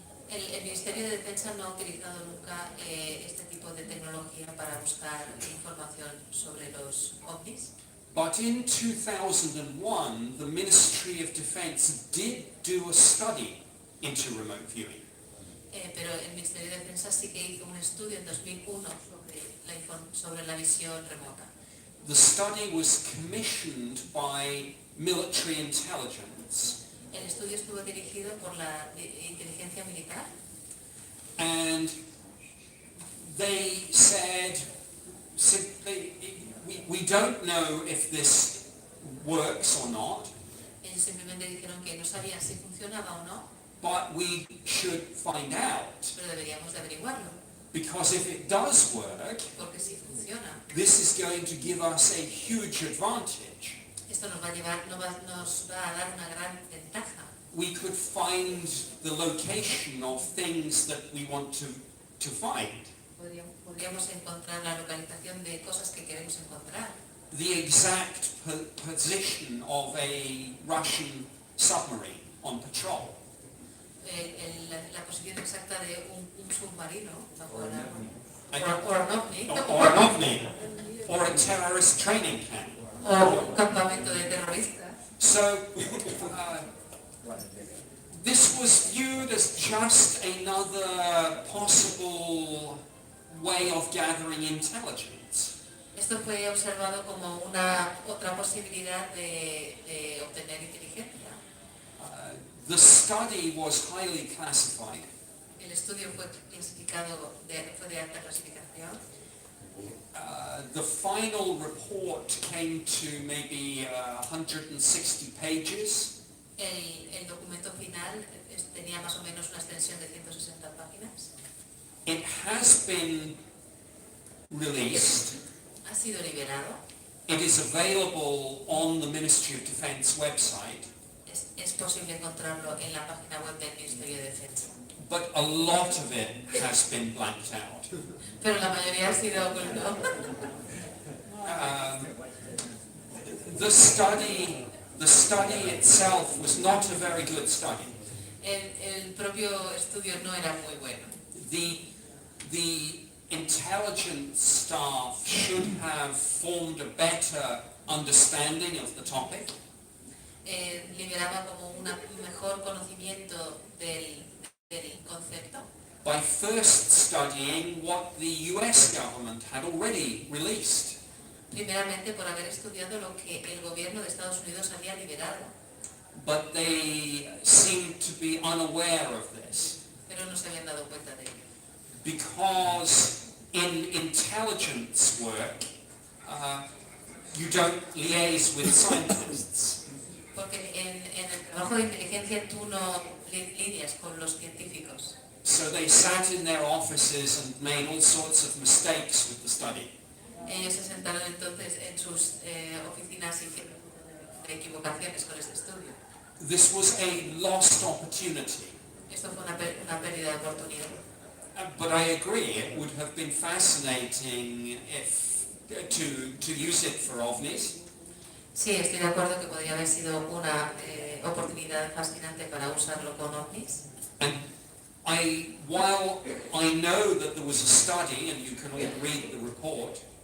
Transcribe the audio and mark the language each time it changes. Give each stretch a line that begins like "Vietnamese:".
Spanish: El Ministerio de Defensa no ha utilizado nunca este tipo de tecnología para buscar información sobre los ovnis.
English: But in 2001, the Ministry of Defense did do a study into remote viewing.
Spanish: Pero el Ministerio de Defensa sí que hizo un estudio en 2001 sobre la visión remota.
English: The study was commissioned by military intelligence.
Spanish: El estudio estuvo dirigido por la inteligencia militar.
English: And they said simply, we don't know if this works or not.
Spanish: Ellos simplemente dijeron que no sabían si funcionaba o no.
English: But we should find out.
Spanish: Pero deberíamos de averiguarlo.
English: Because if it does work,
Spanish: porque si funciona,
English: this is going to give us a huge advantage.
Spanish: Esto nos va a dar una gran ventaja.
English: We could find the location of things that we want to find.
Spanish: Podríamos encontrar la localización de cosas que queremos encontrar.
English: The exact position of a Russian submarine on patrol.
Spanish: La posición exacta de un submarino
English: or an
Spanish: ovni,
English: or a terrorist training camp.
Spanish: O un campamento de terroristas.
English: So this was viewed as just another possible way of gathering intelligence.
Spanish: Esto fue observado como otra posibilidad de obtener inteligencia.
English: The study was highly classified.
Spanish: El estudio fue clasificado, fue de alta clasificación.
English: The final report came to maybe 160 pages.
Spanish: El documento final tenía más o menos una extensión de 160 páginas.
English: It has been released.
Spanish: Ha sido liberado.
English: It is available on the Ministry of Defense website.
Spanish: es posible encontrarlo en la página web del Ministerio de Defensa.
English: But a lot of it has been blanked out.
Spanish: Pero la mayoría ha sido oculto.
English: The study itself was not a very good study.
Spanish: El propio estudio no era muy bueno.
English: The intelligence staff should have formed a better understanding of the topic.
Spanish: Liberaba como un mejor conocimiento del concepto.
English: By first studying what the US government had already released.
Spanish: Primeramente por haber estudiado lo que el gobierno de Estados Unidos había liberado.
English: But they seemed to be unaware of this.
Spanish: Pero no se habían dado cuenta de ello.
English: Because in intelligence work, you don't liaise with scientists.
Spanish: Porque en el trabajo de inteligencia tú no lidias con los científicos.
English: So they sat in their offices and made all sorts of mistakes with the study.
Spanish: Ellos se sentaron entonces en sus oficinas y hicieron equivocaciones con este estudio.
English: This was a lost opportunity.
Spanish: Esto fue una pérdida de oportunidad.
English: But I agree, it would have been fascinating if to use it for ovnis.
Spanish: Sí, estoy de acuerdo que podría haber sido una oportunidad fascinante para usarlo con ovnis.
English: And while I know that there was a study, and you can all read the report,